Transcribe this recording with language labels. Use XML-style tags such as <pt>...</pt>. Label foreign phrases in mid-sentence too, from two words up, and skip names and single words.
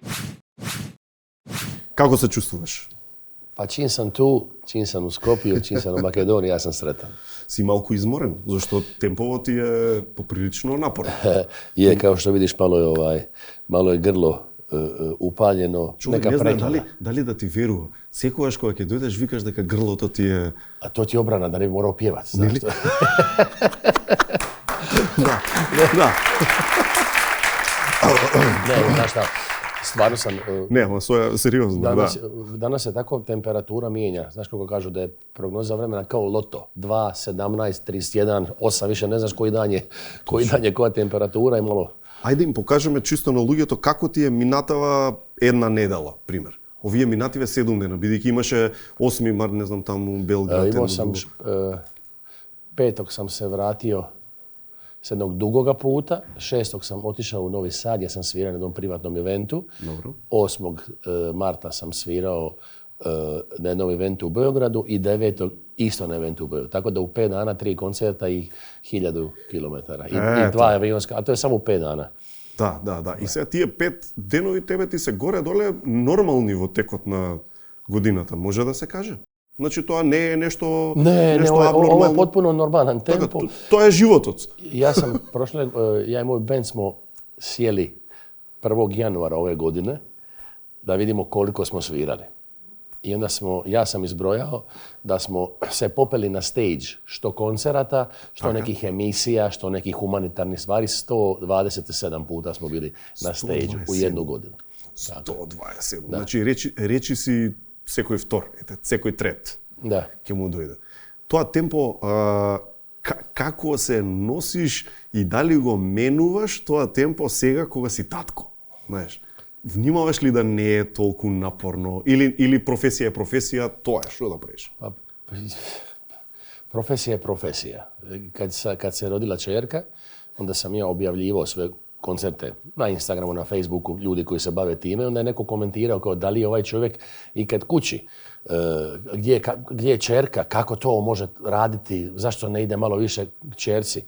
<mk>Како се чувствуваш?</mk> <hr>Pa čim sam tu, čim sam u Skopju, čim sam u Makedoniji, ja sam sretan.</hr> <mk>Си малку изморен, зашто темпово ти е поприлично напорно.</mk> <hr>Je, kao što vidiš, malo je grlo upaljeno.</hr> <mk>Човек не знае дали да ти верува. Секогаш кога ќе дојдеш викаш дека грлото ти е...</mk> <hr>A to ti obrana da ne bi morao pjevat, znaš što?</hr> <mk>Да. Не, знаеш</mk> <hr>šta, stvarno sam...</hr> <mk>Не, ама сериозно, да.</mk> <hr>Danas se tako temperatura mijenja. Znaš kako kažu da je prognoza vremena kao loto. 2, 17, 31, 8, više ne znaš koji dan je koja temperatura i malo...</hr> <mk>Ајде им покажеме чисто на луѓето како ти е минатава една недела, пример. Овие минативе 7 дена, бидејќи имаше 8 март, не знам, таму Белград.</mk> <hr>Imao sam, petog sam se vratio s jednog dugoga puta, 6. sam otišao u Novi Sad, ja sam svirao na jednom privatnom eventu. Dobro. 8. marta sam svirao na jednom eventu u Beogradu i 9. isto na eventu u Beogradu. Tako da u 5 dana 3 koncerta i 1000 kilometara. I 2 avionska, a to je samo u 5 dana.</hr> <mk>Да. И сега тие 5 денови тебе ти се горе-доле нормални во текот на годината, може да се каже? Значи тоа не е нешто абнормално.</mk> <hr>Ovo je potpuno normalan tempo.</hr> <mk>Тоа е животот.</mk> <hr>Ja i moj band smo sjeli 1. januara ove godine da vidimo koliko smo svirali. I onda ja sam izbrojao da smo se popeli na stage, što koncerata, što nekih emisija, što nekih humanitarnih stvari. 127 puta smo bili na stage u jednu godinu.</hr> <mk>127. Значи, речи си секој втор, секој трет. Да. Ќе му дојде. Тоа темпо, како се носиш и дали го менуваш тоа темпо сега кога си татко? Знаеш, внимаваш ли да не е толку напорно или професија е професија, тоа е што да правиш?</mk> <hr>Profesija je profesija. Kad se rodila čerka, onda sam ja objavljivao sve koncerte na Instagramu, na Facebooku, ljudi koji se bave time. Onda je neko komentirao kao da li je ovaj čovjek ikad kući, gdje je čerka, kako to može raditi, zašto ne ide malo više čerci.</hr>